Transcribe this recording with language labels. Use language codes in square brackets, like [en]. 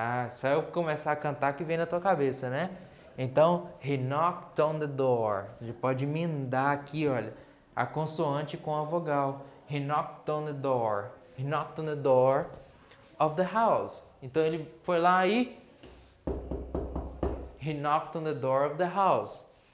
[pt] Só eu começar a cantar que vem na tua cabeça, né? [en] Então, he knocked on the door. [pt] Você pode emendar aqui, olha, a consoante com a vogal. [en] He knocked on the door. He knocked on the door of the house. [pt] Então, ele foi lá e [en] he knocked on the door of the house.